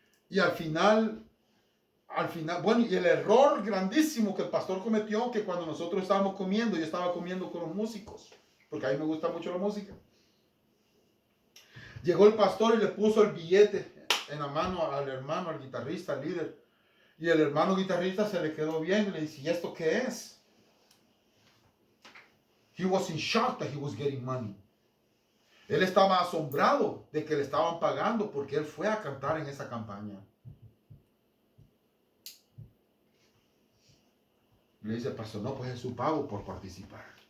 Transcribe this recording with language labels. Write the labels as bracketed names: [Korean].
[Spanish] Y al final, bueno, y el error grandísimo que el pastor cometió, que cuando nosotros estábamos comiendo, yo estaba comiendo con los músicos, porque a mí me gusta mucho la música. Llegó el pastor y le puso el billete en la mano al hermano, al guitarrista, al líder. Y el hermano guitarrista se le quedó viendo y le dice, ¿y esto qué es? [English] He was in shock that he was getting money. [Spanish] Él estaba asombrado de que le estaban pagando porque él fue a cantar en esa campaña. Y le dice, pastor, no, pues es su pago por participar.